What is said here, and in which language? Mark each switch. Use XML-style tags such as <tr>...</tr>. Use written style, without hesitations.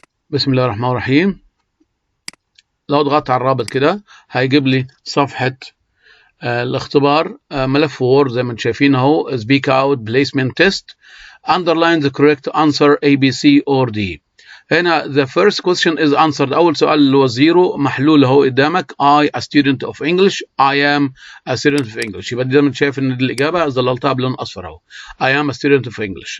<ar>بسم الله الرحمن الرحيم. لو ضغطت على الرابط كده هيجيب لي صفحة الاختبار، ملف وورد زي ما انتم شايفين اهو،</ar> <en>speak out placement test underline the correct answer A B C or D.</en> <ar>هنا</ar> <en>the first question is answered.</en> <ar>أول سؤال اللي هو زيرو محلول اهو قدامك</ar> <en>I a student of English I am a student of English.</en> <ar>يبقى دايما شايف ان الإجابة ظللتها بلون أصفر اهو</ar> <en>I am a student of English.</en>